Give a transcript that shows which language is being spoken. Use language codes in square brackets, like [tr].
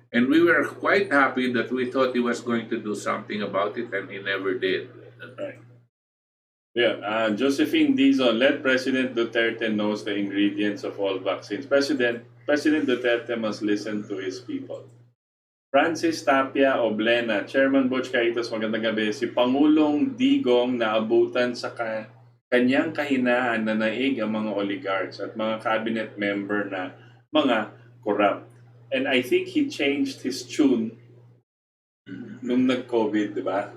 [en] And we were quite happy that we thought he was going to do something about it, and he never did. Right. Yeah, Josephine Dizon, let President Duterte knows the ingredients of all vaccines. President Duterte must listen to his people. Francis Tapia Oblena, Chairman Butch Kaitos, [tl] magandang gabi. Si Pangulong Digong naabutan sa kanyang kahinaan na naig ang mga oligarchs at mga cabinet member na mga corrupt. [en] And I think he changed his tune [tl] nung nag-COVID, di ba?